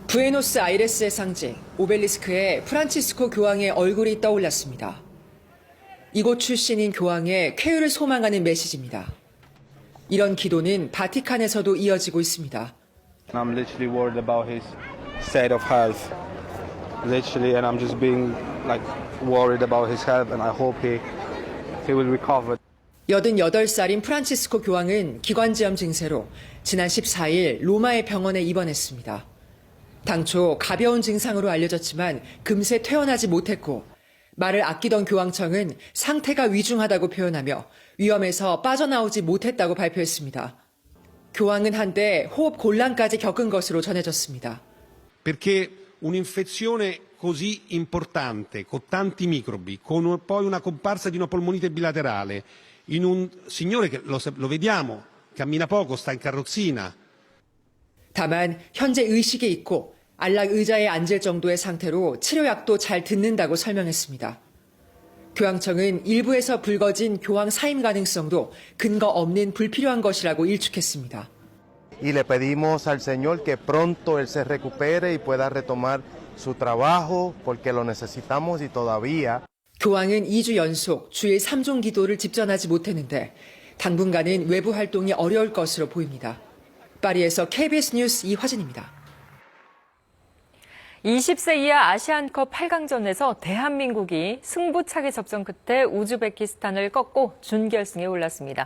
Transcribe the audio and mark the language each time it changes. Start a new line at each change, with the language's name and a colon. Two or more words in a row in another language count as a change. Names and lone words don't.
Korean: 부에노스아이레스의 상징 오벨리스크에 프란치스코 교황의 얼굴이 떠올랐습니다. 이곳 출신인 교황의 쾌유를 소망하는 메시지입니다. 이런 기도는 바티칸에서도 이어지고 있습니다.
English: I'm literally worried about his state of health. Literally, and I'm just being like worried about his health, and I hope he will recover.
Korean: 88살인 프란치스코 교황은 기관지염 증세로 지난 14일 로마의 병원에 입원했습니다. 당초 가벼운 증상으로 알려졌지만 금세 퇴원하지 못했고 말을 아끼던 교황청은 상태가 위중하다고 표현하며 위험에서 빠져나오지 못했다고 발표했습니다. 교황은 한때 호흡 곤란까지 겪은 것으로 전해졌습니다.
Italian: Perché un'infezione così importante, con tanti microbi, con poi una comparsa di una polmonite bilaterale, in un signore che lo vediamo, cammina poco, sta in carrozzina.
Korean: 다만 현재 의식에 있고 안락 의자에 앉을 정도의 상태로 치료약도 잘 듣는다고 설명했습니다. 교황청은 일부에서 불거진 교황 사임 가능성도 근거 없는 불필요한 것이라고 일축했습니다.
Spanish: Y le pedimos al Señor que pronto él se recupere y pueda retomar su trabajo porque lo necesitamos y todavía.
Korean: 교황은 2주 연속 주일 3종 기도를 집전하지 못했는데 당분간은 외부 활동이 어려울 것으로 보입니다. 파리에서 KBS 뉴스 이화진입니다. 20세 이하 아시안컵 8강전에서 대한민국이 승부차기 접전 끝에 우즈베키스탄을 꺾고 준결승에 올랐습니다.